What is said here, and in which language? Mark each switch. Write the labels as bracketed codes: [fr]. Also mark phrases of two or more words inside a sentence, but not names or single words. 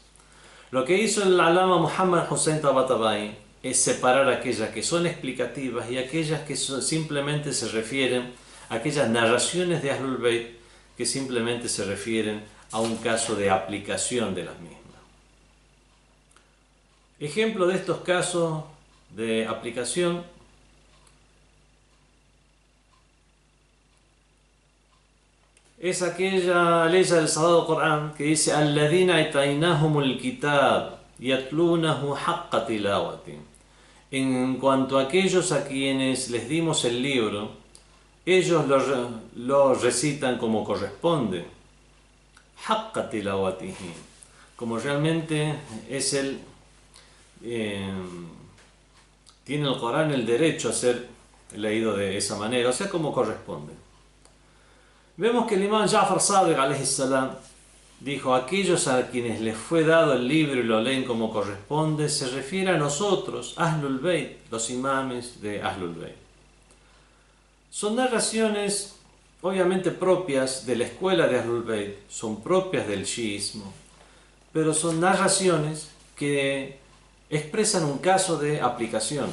[es] Lo que hizo el alama Muhammad Hussein Tabatabai es separar aquellas que son explicativas y aquellas que simplemente se refieren a aquellas narraciones de [ar] أهل البيت [es] que simplemente se refieren a un caso de aplicación de las mismas. Ejemplo de estos casos de aplicación es aquella ley del Sagrado Corán que dice [ar] الذين آتيناهم الكتاب يتلونه حق تلاوته. [es] En cuanto a aquellos a quienes les dimos el libro, ellos lo recitan como corresponde, [ar] حق تلاوته, [es] como realmente es tiene el Corán el derecho a ser leído de esa manera, o sea, como corresponde. Vemos que el imam Ja'far Sadiq [ar] عليه السلام [es] dijo: aquellos a quienes les fue dado el libro y lo leen como corresponde, se refiere a nosotros, [ar] أهل البيت, [es] los imames de [ar] أهل البيت. [es] Son narraciones obviamente propias de la escuela de [ar] أهل البيت, [es] son propias del chiismo, pero son narraciones que expresan un caso de aplicación.